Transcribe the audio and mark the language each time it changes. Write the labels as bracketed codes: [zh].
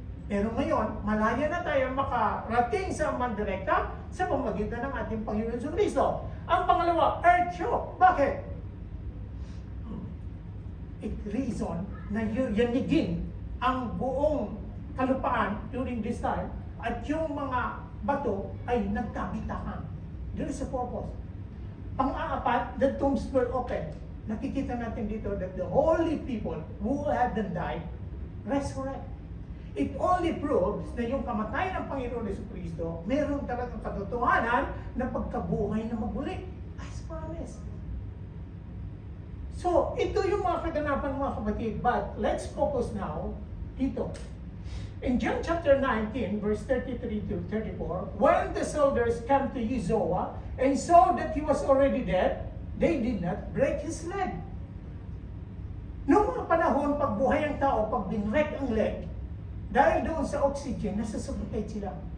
[tl] Pero ngayon, malaya na tayo makarating sa Ama direkta sa pamamagitan ng ating Panginoon Hesus Kristo. Ang pangalawa, earth shock. Bakit? It reason na yanigin ang buong kalupaan [en] during this time [tl] at yung mga bato ay nagkabitahan. [en] There is a purpose. [tl] Pang-aapat, [en] the tombs were open. [tl] Nakikita natin dito [en] that the holy people who hadn't died resurrect. [tl] It only proves na yung kamatayan ng Panginoon Jesucristo, meron talagang katotohanan na pagkabuhay na maguli. [en] As promised. [tl] So, ito yung mga kaganapan mga kapatid. [en] But, let's focus now [tl] dito. [en] In John chapter 19, verse 33 to 34, when the soldiers came to Uzoa and saw that he was already dead, they did not break his leg. [tl] Noong mga panahon, pag buhay ang tao, pag binrek ang leg, dahil doon sa oxygen, nasasuffocate sila.